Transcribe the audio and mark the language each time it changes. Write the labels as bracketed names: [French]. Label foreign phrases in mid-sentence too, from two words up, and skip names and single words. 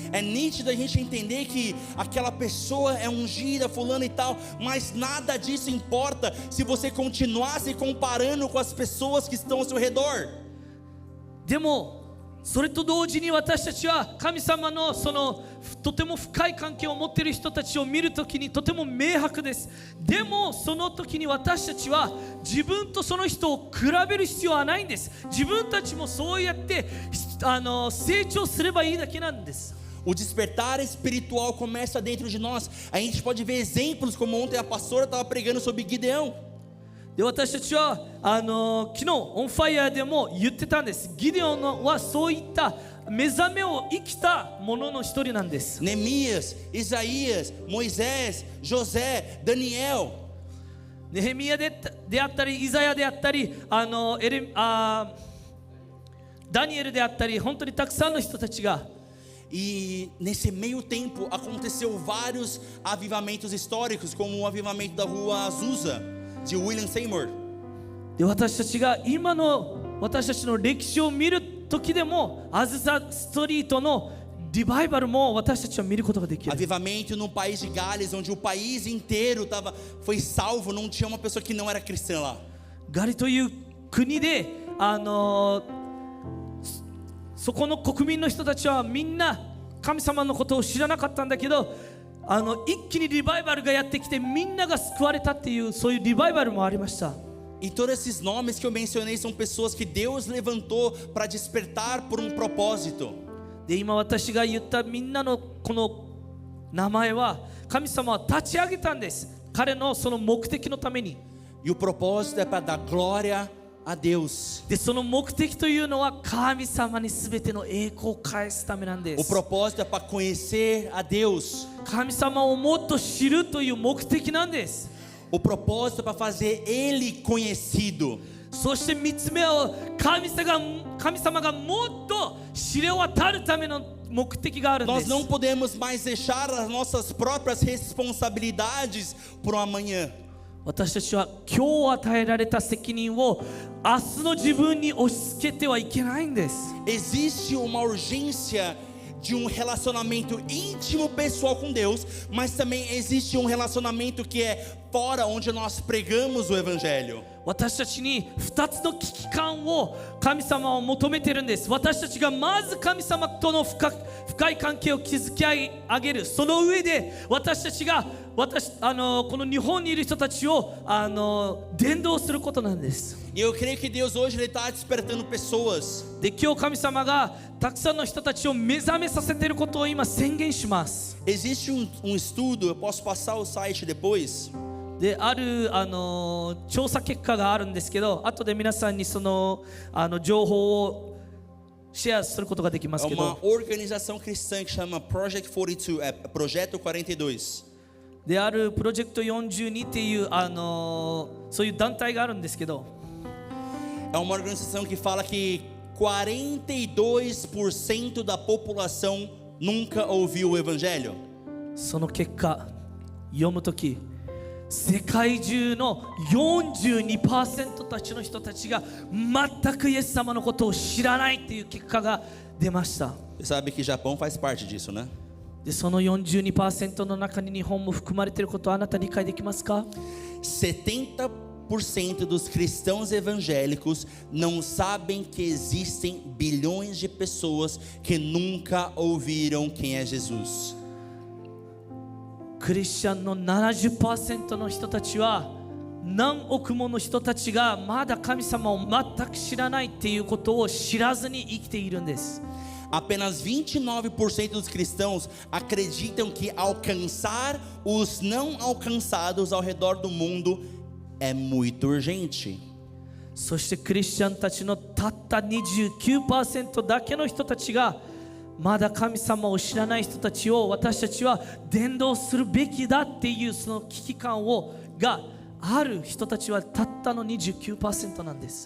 [Portuguese] É nítido a gente entender que aquela pessoa é ungida, fulano e tal, mas nada disso importa se você continuar se comparando com as pessoas que estão ao seu redor. [Japanese] でもそれと同時に私たちは神様のそのとても深い関係を持っている人たちを見るときにとても明白です。でもその時に私たちは自分とその人を比べる必要はないんです。自分たちもそうやって成長すればいいだけなんです。 [Portuguese] O despertar espiritual começa dentro de nós. A gente pode ver exemplos como ontem a pastora estava pregando sobre Gideão. [Japanese] で私たちは昨日オンファイヤーでも言ってたんです。ギデオンはそういった目覚めを生きた者の一人なんです。 [Portuguese] Neemias, Isaías, Moisés, José, Daniel. [Japanese] ネヘミヤであったりイザヤであったりダニエルであったり、本当にたくさんの人たちが [Portuguese] E nesse meio tempo aconteceu vários avivamentos históricos, como o avivamento da rua Azusa, de William Seymour. [Japanese] で私たちが今の私たちの歴史を見る時でもアズサストリートのリバイバルも私たちは見ることができる。 [Portuguese] Avivamento no país de Gales, onde o país inteiro foi salvo, não tinha uma pessoa que não era cristã lá. [Japanese] ガリという国でそこの国民の人たちはみんな神様のことを知らなかったんだけど、一気にリバイバルがやってきてみんなが救われたっていう、そういうリバイバルもありました。 [Portuguese] E todos esses nomes que eu mencionei são pessoas que Deus levantou para despertar por um propósito. [Japanese] で今私が言ったみんなのこの名前は神様は立ち上げたんです。彼のその目的のために。 [Portuguese] E o propósito é para dar glória a Deus. [Japanese] でその目的というのは神様に全ての栄光を返すためなんで [Portuguese] O [Japanese] す。 [Portuguese] propósito é para conhecer a Deus. [Japanese] 神様をもっと知るという目的なんです。 [Portuguese] O propósito é para fazer Ele conhecido. [Japanese] そして3つ目は神様がもっと知れ渡るための目的があるんで [Portuguese] Nós [Japanese] す。 [Portuguese] não podemos mais deixar as nossas próprias responsabilidades para o amanhã. [Japanese] 私たちは今日与えられた責任を明日の自分に押し付けてはいけないんです。 [Portuguese] Existe uma urgência de um relacionamento íntimo pessoal com Deus, mas também existe um relacionamento que é fora, onde nós pregamos o Evangelho. [Japanese] 私たちに2つの危機感を神様は求めているんです。私たちがまず神様との深い関係を築き上げる。その上で私たちがこの日本にいる人たちを伝道することなんです。 [Portuguese] E eu creio que Deus hoje está despertando pessoas. [Japanese] で今日神様がたくさんの人たちを目覚めさせていることを今宣言します。 [Portuguese] Existe um estudo, eu posso passar o site depois. [Japanese] である調査結果があるんですけど、後で皆さんにその情報をシェアすることができます [Portuguese] É [Japanese] け [Portuguese] uma [Japanese] ど、 [Portuguese] organização cristã que chama Project 42, Projeto 42. [Japanese] であるプロジェクト42っていうそういう団体があるんですけど、 [Portuguese] É uma organização que fala que 42% da população nunca ouviu o Evangelho. [Japanese] その結果読むとき、世界中の 42% たちの人たちが全くイエス様のことを知らないっていう結果が出ました。 [Portuguese] Você sabe que Japão faz parte disso, né? [Japanese] でその 42% の中に日本も含まれていることをあなた理解できますか？ [Portuguese] 70% dos cristãos evangélicos não sabem que existem bilhões de pessoas que nunca ouviram quem é Jesus. [Japanese] クリスチャンの 70% の人たちは何億もの人たちがまだ神様を全く知らないっていうことを知らずに生きているんです。 [Portuguese] Apenas 29% dos cristãos acreditam que alcançar os não alcançados ao redor do mundo é muito urgente. [Japanese] そしてクリスチャンたちのたった 29% だけの人たちがまだ神様を知らない人たちを私たちは伝道するべきだっていうその危機感がある人たちはたったの 29% なんです。